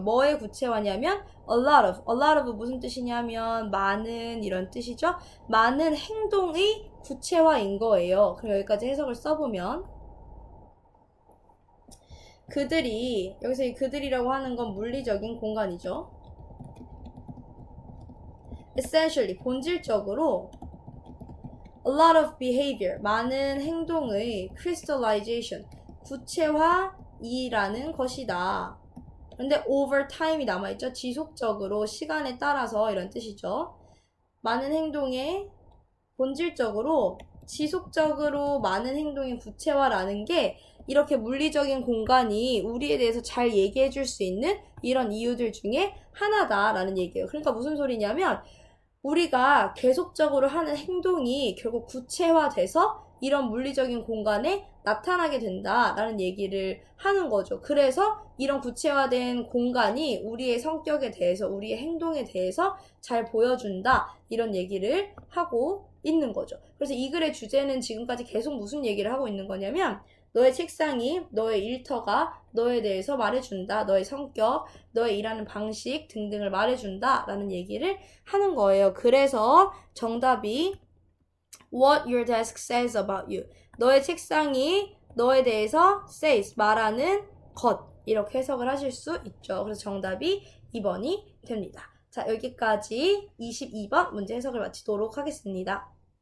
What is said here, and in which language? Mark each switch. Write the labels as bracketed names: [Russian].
[Korean] 뭐의 구체화냐면 [English] a lot of [Korean] 무슨 뜻이냐면 많은 이런 뜻이죠. 많은 행동의 구체화인 거예요. 그럼 여기까지 해석을 써보면 그들이 여기서 이 그들이라고 하는 건 물리적인 공간이죠. [English] essentially, [Korean] 본질적으로 [English] a lot of behavior, [Korean] 많은 행동의 [English] crystallization, [Korean] 구체화이라는 것이다. 근데 [English] over time [Korean] 이 남아있죠. 지속적으로, 시간에 따라서 이런 뜻이죠. 많은 행동의 본질적으로, 지속적으로 많은 행동의 구체화라는 게 이렇게 물리적인 공간이 우리에 대해서 잘 얘기해 줄 수 있는 이런 이유들 중에 하나다라는 얘기예요. 그러니까 무슨 소리냐면 우리가 계속적으로 하는 행동이 결국 구체화돼서 이런 물리적인 공간에 나타나게 된다라는 얘기를 하는 거죠. 그래서 이런 구체화된 공간이 우리의 성격에 대해서, 우리의 행동에 대해서 잘 보여준다 이런 얘기를 하고 있는 거죠. 그래서 이 글의 주제는 지금까지 계속 무슨 얘기를 하고 있는 거냐면 너의 책상이, 너의 일터가 너에 대해서 말해준다. 너의 성격, 너의 일하는 방식 등등을 말해준다 라는 얘기를 하는 거예요. 그래서 정답이 [English] What your desk says about you. [Korean] 너의 책상이 너에 대해서 says, 말하는 것. 이렇게 해석을 하실 수 있죠. 그래서 정답이 2번이 됩니다. 자, 여기까지 22번 문제 해석을 마치도록 하겠습니다.